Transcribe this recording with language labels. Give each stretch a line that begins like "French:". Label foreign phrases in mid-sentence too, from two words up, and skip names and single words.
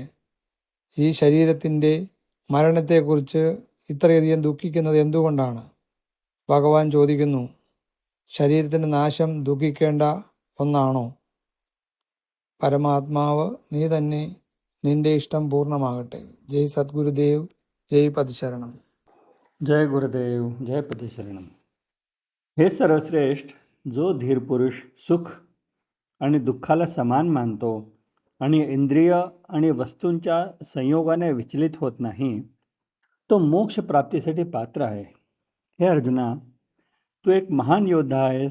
Malayalam: ഈ ശരീരത്തിൻ്റെ മരണത്തെക്കുറിച്ച് ഇത്രയധികം ദുഃഖിക്കുന്നത് എന്തുകൊണ്ടാണ്? ഭഗവാൻ ചോദിക്കുന്നു, ശരീരത്തിൻ്റെ നാശം ദുഃഖിക്കേണ്ട ഒന്നാണോ? പരമാത്മാവ് നീ തന്നെ, നിന്റെ ഇഷ്ടം പൂർണ്ണമാകട്ടെ.
Sanskrit: ജയ് സദ്ഗുരുദേവ്, जय पदशरणम. जय गुरुदेव, जय पतिशरणम.
Marathi: हे सर्वश्रेष्ठ, जो धीर पुरुष सुख आणि दुःखाला समान मानतो आणि इंद्रिय आणि वस्तूंच्या संयोगाने विचलित होत नाही, तो मोक्ष प्राप्तीसाठी पात्र आहे. हे अर्जुना, तू एक महान योद्धा आहेस.